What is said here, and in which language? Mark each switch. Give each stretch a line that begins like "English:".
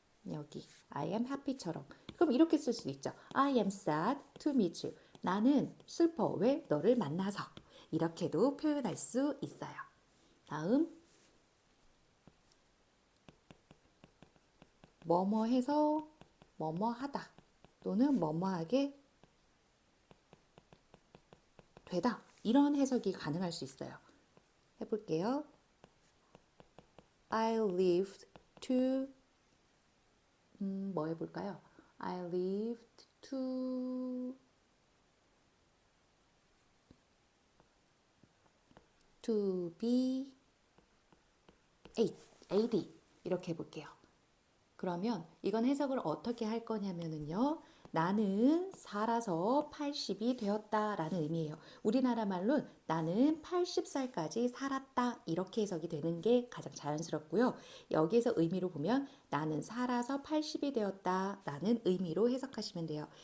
Korean: 여기
English: I am happy처럼.
Korean: 그럼 이렇게 쓸 수도 있죠.
English: I am sad to meet you.
Korean: 나는 슬퍼. 왜? 너를 만나서. 이렇게도 표현할 수 있어요. 다음 뭐뭐 해서 뭐뭐 하다 또는 뭐뭐 하게 되다. 이런 해석이 가능할 수 있어요. 해볼게요.
English: I lived to
Korean: 뭐 해볼까요?
English: I lived to be 80
Korean: 이렇게 해볼게요. 그러면 이건 해석을 어떻게 할 거냐면요. 나는 살아서 80이 되었다 라는 의미예요. 우리나라 말로는 나는 80살까지 살았다 이렇게 해석이 되는 게 가장 자연스럽고요. 여기에서 의미로 보면 나는 살아서 80이 되었다 라는 의미로 해석하시면 돼요.